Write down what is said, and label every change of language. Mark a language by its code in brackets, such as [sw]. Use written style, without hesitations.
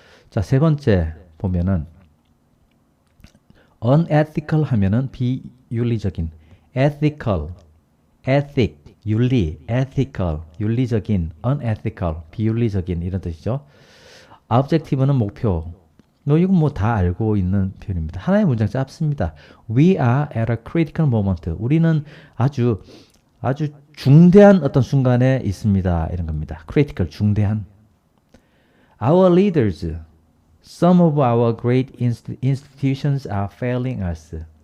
[ko] 자, 세 번째 보면은 unethical 하면은 비윤리적인, ethical, ethic, 윤리, ethical, 윤리적인, unethical, 비윤리적인 이런 뜻이죠. objective는 목표. 이건 뭐 다 알고 있는 표현입니다. 하나의 문장 짧습니다. [en] We are at a critical moment. [ko] 우리는 아주 중대한 어떤 순간에 있습니다. 이런 겁니다. critical, 중대한. [en] Our leaders, some of our great institutions are failing us.